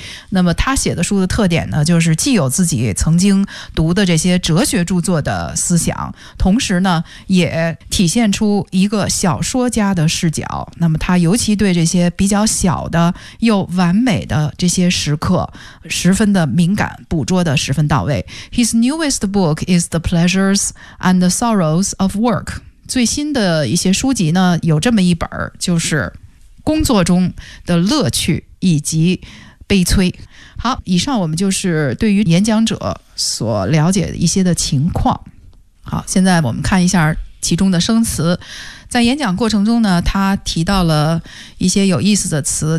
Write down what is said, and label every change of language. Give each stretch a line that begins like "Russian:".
Chinese: 那么他写的书的特点呢，就是既有自己曾经读的这些哲学著作的思想，同时呢，也体现出一个小说家的视角。那么他尤其对这些比较小的又完美的这些时刻十分的敏感，捕捉的十分到位。
English: His newest book is The Pleasures and the Sorrows of Work.
Chinese: 最新的一些书籍呢，有这么一本，就是工作中的乐趣以及悲催。好，以上我们就是对于演讲者所了解的一些的情况。好，现在我们看一下其中的生词。在演讲过程中呢，他提到了一些有意思的词。